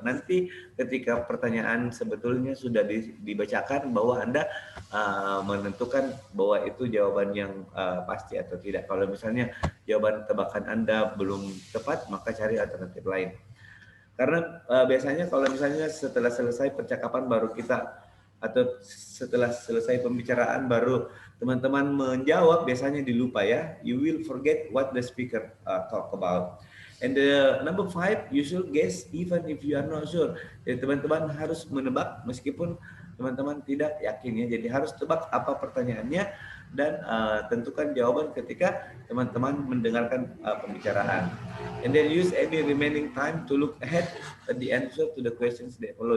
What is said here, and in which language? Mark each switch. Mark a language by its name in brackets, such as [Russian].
[Indonesian] Nanti ketika pertanyaan sebetulnya sudah dibacakan bahwa Anda menentukan bahwa itu jawaban yang pasti atau tidak. Kalau misalnya jawaban tebakan Anda belum tepat, maka cari alternatif lain. Karena biasanya kalau misalnya setelah selesai percakapan baru kita atau setelah selesai pembicaraan baru teman-teman menjawab, biasanya dilupa ya. [English] You will forget what the speaker talk about. And the number 5, you should guess even if you are not sure. [Indonesian] Jadi teman-teman harus menebak meskipun teman-teman tidak yakin ya. Jadi harus tebak apa pertanyaannya dan tentukan jawaban ketika teman-teman mendengarkan pembicaraan. [English] And then use any remaining time to look ahead at the answer to the questions that follow.